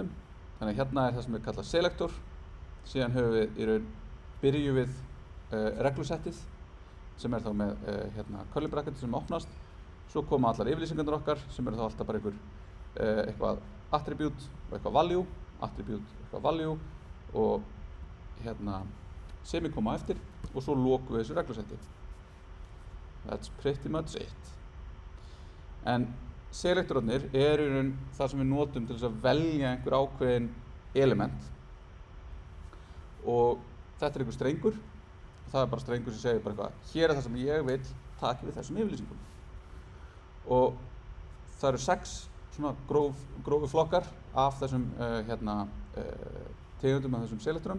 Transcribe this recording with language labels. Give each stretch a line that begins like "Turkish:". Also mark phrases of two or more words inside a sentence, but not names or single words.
Icelandic: Þannig að hérna er það sem við kallað selektor. Síðan höfum við í raun byrjum við reglusettið sem er þá með hérna
English: curly bracket
Icelandic: sem opnast. Svo koma allar yfirlýsingarnar okkar sem eru þá alltaf bara eitthvað attribute og eitthvað value, attribute, eitthvað value og hérna semikoma eftir og svo lokum við þessu reglusetti.
English: That's pretty much it.
Icelandic: En selektorarnir eru í raun það sem við notum til þess að velja einhver ákveðin element og þetta er einhver strengur og það er bara strengur sem segir bara eitthvað hér er það sem ég vil taka við þessum yfirlýsingum og það eru 6 svona grófi flokkar af þessum tegundum af þessum selektorum.